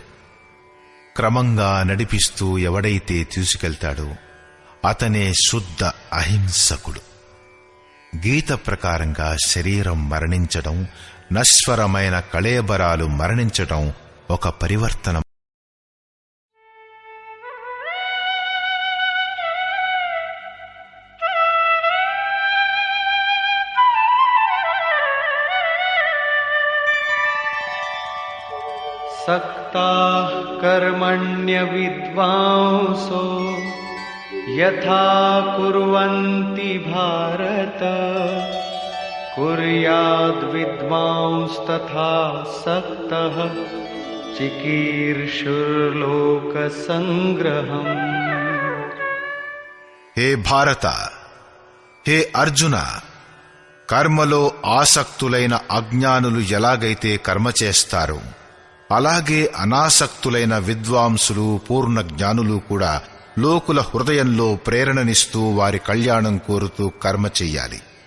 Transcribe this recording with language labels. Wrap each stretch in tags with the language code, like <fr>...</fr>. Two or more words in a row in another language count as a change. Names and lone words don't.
<te>క్రమంగా నడిపిస్తూ ఎవడైతే తీసుకెళ్తాడో అతనే శుద్ధ అహింసకుడు. గీత ప్రకారంగా శరీరం మరణించడం, నశ్వరమైన కళేబరాలు మరణించడం ఒక పరివర్తనం.</te> <sa>सक्ताः कर्मण्यविद्वांसो यथा कुर्वन्ति भारत कुर्याद्विद्वांस्तथा सक्तः चिकीर्षुर्लोकसंग्रहम्.</sa> <te>హే భారత, హే అర్జున, కర్మలో ఆసక్తులైన అజ్ఞానులు ఎలాగైతే కర్మ చేస్తారో అలాగే అనాసక్తులైన విద్వాంసులు, పూర్ణ జ్ఞానులు కూడా లోకుల హృదయంలో ప్రేరణనిస్తూ వారి కళ్యాణం కోరుతూ కర్మ చెయ్యాలి.</te>